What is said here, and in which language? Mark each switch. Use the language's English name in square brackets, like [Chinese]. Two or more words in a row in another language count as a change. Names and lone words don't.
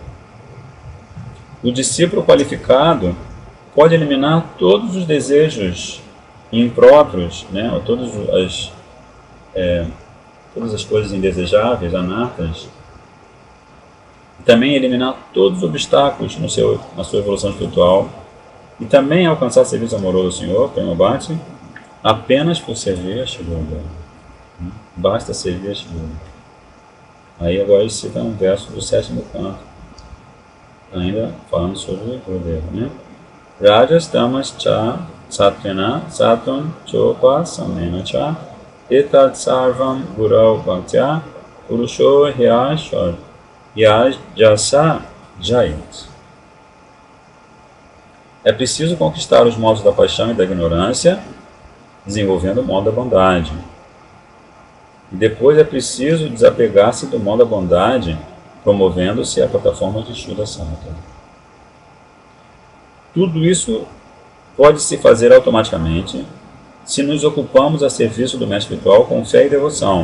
[Portuguese] O discípulo qualificado pode eliminar todos os desejos impróprios, né, ou todas as coisas indesejáveis, anartas, e também eliminar todos os obstáculos na sua evolução espiritual, e também alcançar serviço amoroso do Senhor, [Sanskrit] Prema Bhakti, [Portuguese] apenas por servir a Shri Gurudeva. Basta servir a Shri Gurudeva. Aí agora ele cita um verso do 7º canto, ainda falando sobre Gurudeva, né? [Sanskrit] Rajas tamas cha satvena sattvam chopa samena cha etat sarvam gurau bhaktya purusho hyashvar yajasa jayat. [Portuguese] É preciso conquistar os modos da paixão e da ignorância, desenvolvendo o modo da bondade. E depois é preciso desapegar-se do mal da bondade, promovendo-se a plataforma de [Sanskrit] Shuddha Sattva. [Portuguese] Tudo isso pode se fazer automaticamente se nos ocupamos a serviço do mestre espiritual com fé e devoção.